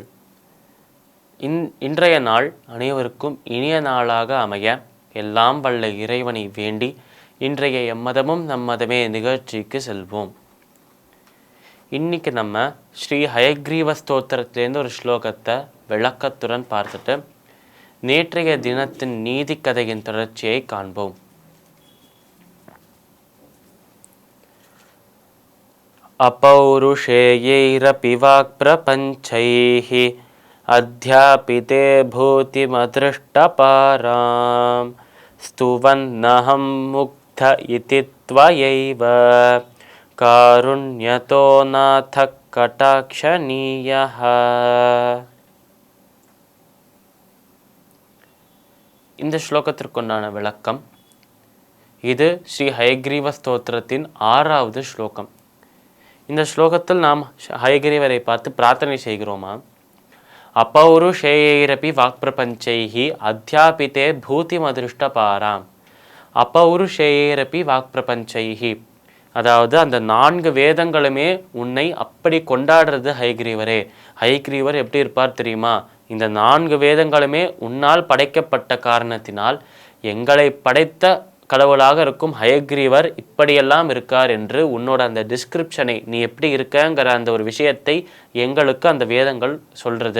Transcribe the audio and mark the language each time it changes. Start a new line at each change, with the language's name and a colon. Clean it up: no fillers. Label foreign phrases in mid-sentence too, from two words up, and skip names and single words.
Tamil: இன்றைய நாள் அனைவருக்கும் இனிய நாளாக அமைய எல்லாம் வல்ல இறைவனை வேண்டி இன்றைய எம்மதமும் நம்மதமே நிகழ்ச்சிக்கு செல்வோம். இன்னைக்கு நம்ம ஸ்ரீ ஹயக்ரீவ ஸ்தோத்திரத்திலேருந்து ஒரு ஸ்லோகத்தை விளக்கத்துடன் பார்த்துட்டு நேற்றைய தினத்தின் நீதி கதையின் தொடர்ச்சியை காண்போம்.
Sanskrit: अपौरुषेयैरपि वाक्प्रपञ्चैः अध्यापिते भूतिमदृष्टपारां स्तुवन्नहं मुग्ध इति त्वयैव कारुण्यतो नाथ कटाक्षणीयः.
Tamil: இந்த ஸ்லோகத்திற்குண்டான விளக்கம். இது ஸ்ரீ ஹயக்ரீவ ஸ்தோத்திரத்தின் 6வது ஸ்லோகம். இந்த ஸ்லோகத்தில் நாம் ஹயக்ரீவரை பார்த்து பிரார்த்தனை செய்கிறோமா?
Sanskrit: अपौरुषेयैरपि वाक्प्रपञ्चैः अध्यापिते भूतिमदृष्टपाराம். अपौरुषेयैरपि वाक्प्रपञ्चैः,
Tamil: அதாவது அந்த 4 வேதங்களுமே உன்னை அப்படி கொண்டாடுறது ஹயக்ரீவரே. ஹயக்ரீவர் எப்படி இருப்பார் தெரியுமா? இந்த 4 வேதங்களுமே உன்னால் படைக்கப்பட்ட காரணத்தினால் எங்களை படைத்த கடவுளாக இருக்கும் ஹயக்ரீவர் இப்படியெல்லாம் இருக்கார் என்று உன்னோட அந்த டிஸ்கிரிப்ஷனை, நீ எப்படி இருக்கங்கிற அந்த ஒரு விஷயத்தை எங்களுக்கு அந்த வேதங்கள் சொல்றது.